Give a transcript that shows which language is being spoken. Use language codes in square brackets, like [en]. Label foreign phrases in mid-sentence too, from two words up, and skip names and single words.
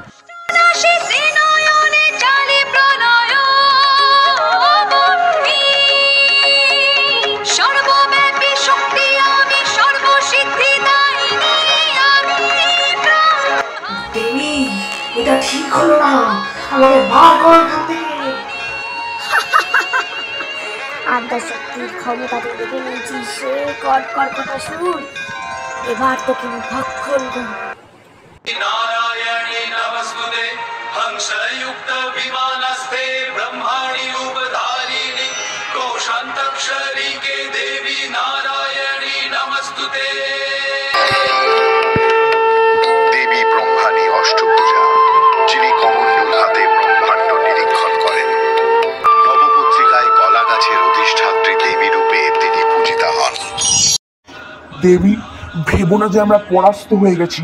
[bn] দেবী, এটা ঠিক হলো না, আমাকে বার করো এখান থেকে। আদ্যাশক্তির ক্ষমতা দেখে নিয়েছি সে কর্কটাসুর। এবার তোকে আমি ভক্ষণ করব। [sa] नारायणे नमस्तुते हंसयुक्त विमानस्ते ब्रह्माणि रूपधारिणि कोशान्तक्षरिके देवी नारायणी नमस्तुते। [bn] দেবী ব্রহ্মাণী অষ্টভুজা, যিনি কমণ্ডল হাতে ব্রহ্মাণ্ড নিরীক্ষণ করেন। নবপত্রিকায় কলা গাছের অধিষ্ঠাত্রী দেবী রূপে তিনি পূজিতা হন। দেবী, ভেবো না যে আমরা পরাস্ত হয়ে গেছি।